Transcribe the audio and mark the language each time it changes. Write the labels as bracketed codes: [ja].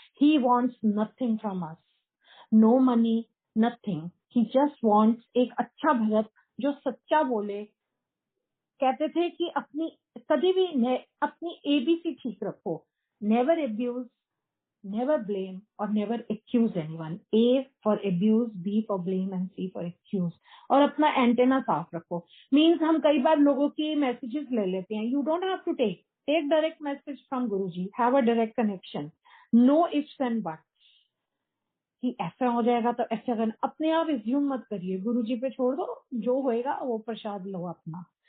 [en] He wants nothing from us, no money, nothing. He just wants [hi] एक अच्छा भगत जो सच्चा बोले। कहते थे कि अपनी कभी भी अपनी ABC ठीक रखो, [en] Never abuse, never blame or never accuse anyone. A for abuse, B for blame and C for accuse. [hi] और अपना एंटेना साफ रखो। मीन्स हम कई बार लोगों की मैसेजेस ले लेते हैं। [en] you don't have to take direct message from Guruji, have a direct connection, no ifs and buts [hi] कि ऐसा हो जाएगा तो ऐसा करना। अपने आप एज्यूम मत करिए, गुरुजी पे छोड़ दो, जो होएगा वो प्रसाद लो अपना।